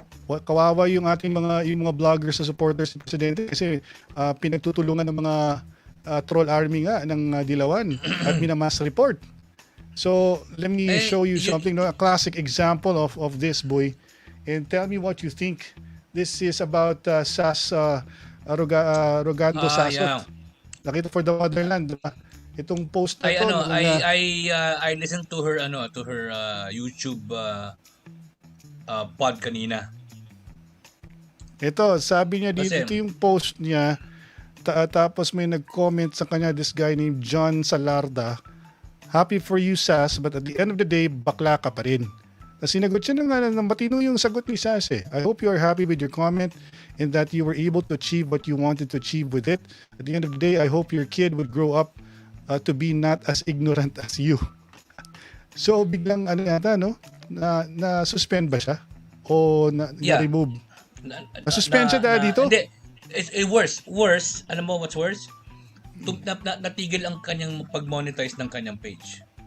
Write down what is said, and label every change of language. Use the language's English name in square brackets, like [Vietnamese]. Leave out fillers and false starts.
[Filipino] Kawawa yung ating mga vloggers sa supporters ng presidente kasi pinagtutulungan ng mga troll army nga ng Dilawan at minamass report. [English] So, let me show you something, a classic example of this, boy. And tell me what you think. This is about Sas Rogando Sasot. Yeah. [Filipino] Nakita for the Motherland, diba? Itong post na to. [English] I listened to her YouTube pod [Filipino] kanina. Ito, sabi niya dito, ito yung post niya. Tapos may nag-comment sa kanya, [English] this guy named [Filipino] John Salarda. [English] Happy for you, [Filipino] Sas, [English] but at the end of the day, [Filipino] bakla ka pa rin. Sinagot siya ng matino yung sagot ni Sas eh. [English] I hope you are happy with your comment and that you were able to achieve what you wanted to achieve with it. At the end of the day, I hope your kid would grow up to be not as ignorant as you. [Filipino] So biglang na suspend ba siya? o [English] Yeah. [Filipino] na-remove? Na-suspend siya dahil dito? Hindi. [English] Worse. [Filipino] Alam mo [English] what's worse? [Filipino] Natigil ang kanyang pag-monetize ng kanyang page.